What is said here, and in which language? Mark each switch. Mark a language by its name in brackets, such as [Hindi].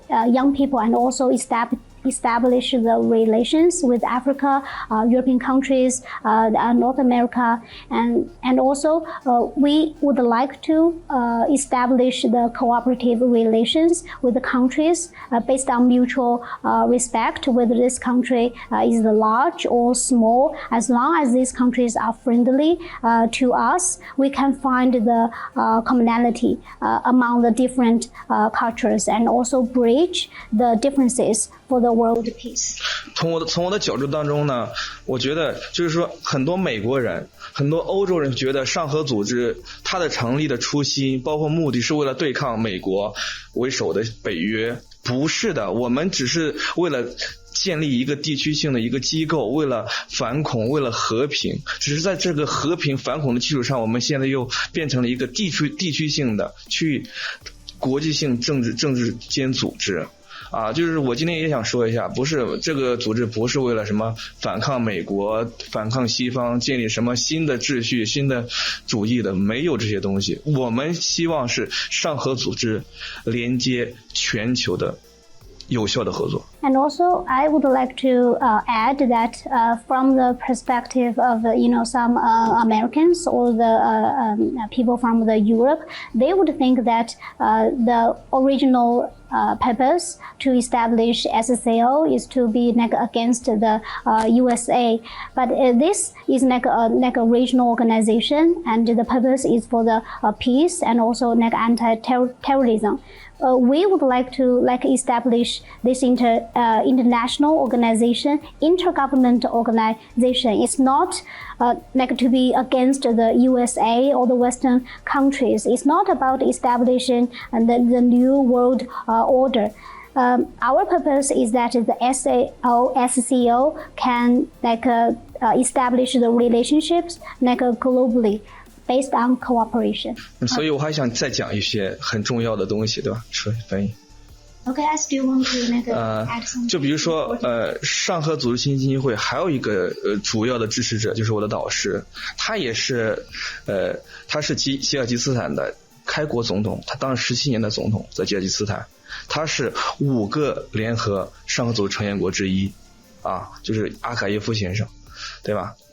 [English] young people and also establish the relations with Africa, European countries, North America, and also we would like to establish the cooperative relations with the countries based on mutual respect, whether this country is large or small. As long as these countries are friendly to us, we can find the commonality among the different cultures and also bridge the differences for the world peace. [Chinese] 从我的角度当中呢，我觉得就是说，很多美国人、很多欧洲人觉得上合组织它的成立的初心，包括目的是为了对抗美国为首的北约。不是的，我们只是为了建立一个地区性的一个机构，为了反恐，为了和平。只是在这个和平反恐的基础上，我们现在又变成了一个地区性的国际性政治间组织。啊，就是我今天也想说一下，不是这个组织不是为了什么反抗美国、反抗西方、建立什么新的秩序、新的主义的，没有这些东西。我们希望是上合组织连接全球的有效的合作。 [English] And also, I would like to add that from the perspective of some Americans or the people from the Europe, they would think that the original purpose to establish SCO is to be against the USA, but this is a regional organization, and the purpose is for the peace and also anti-terrorism. We would like to establish this international organization, intergovernmental organization. It's not to be against the USA or the Western countries. It's not about establishing the new world order. Our purpose is that the SCO can establish the relationships globally.Based on cooperation. [Chinese] 所以我还想再讲一些很重要的东西，对吧？说翻译。 [English] Okay, I still want to add something. [Chinese] 就比如说上合组织基金会还有一个主要的支持者就是我的导师，他也是他是吉尔吉斯斯坦的开国总统，他当了17年的总统，在吉尔吉斯斯坦，他是5个联合上合组织成员国之一啊，就是阿卡耶夫先生，对吧？